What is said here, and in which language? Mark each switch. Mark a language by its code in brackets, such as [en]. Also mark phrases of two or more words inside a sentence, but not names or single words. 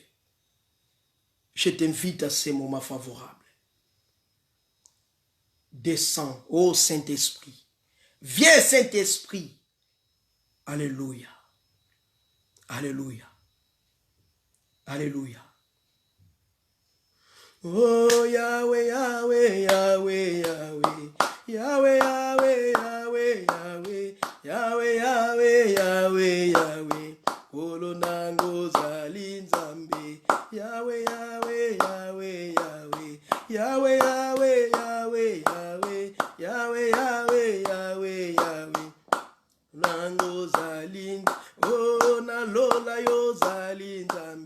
[fr] Je t'invite à ces moments favorables. Descends, ô Saint-Esprit. Viens Saint-Esprit. Alléluia. Alléluia. Alléluia. Oh Yahweh, Yahweh, Yahweh, Yahweh. Yahweh, Yahweh, Yahweh, Yahweh. Yahweh, Yahweh, Yahweh, Yahweh. [ln] Kolonango zali nzambe. [fr] Yahweh, Yahweh, Yahweh, Yahweh. Yahweh, Yahweh, Yahweh, Yahweh. Yahweh, Yahweh, Yahweh, Yahweh. [ln] Nango zali, oh na lola yo zali nzambe.